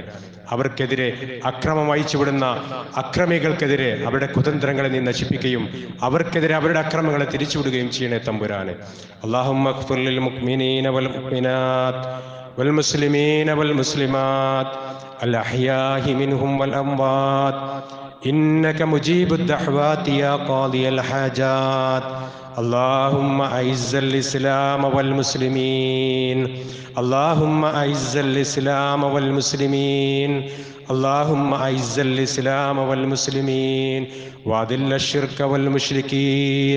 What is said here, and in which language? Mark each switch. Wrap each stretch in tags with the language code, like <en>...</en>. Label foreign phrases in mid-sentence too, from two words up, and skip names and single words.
<ml>അവർക്കെതിരെ അക്രമം അയച്ചുവിടുന്ന അക്രമികൾക്കെതിരെ അവരുടെ കുതന്ത്രങ്ങളെ നീ നശിപ്പിക്കുകയും അവർക്കെതിരെ അവരുടെ അക്രമങ്ങളെ തിരിച്ചുവിടുകയും ചെയ്യണേ തമ്പുരാനെ.</ml> <ar>اللهم اغفر للمؤمنين والمؤمنات والمسلمين والمسلمات الأحياء منهم والأموات إنك مجيب الدعوات يا قاضي الحاجات. اللهم أعز الإسلام والمسلمين. اللهم أعز الإسلام والمسلمين. اللهم أعز الإسلام والمسلمين وأذل الشرك والمشركين.</ar>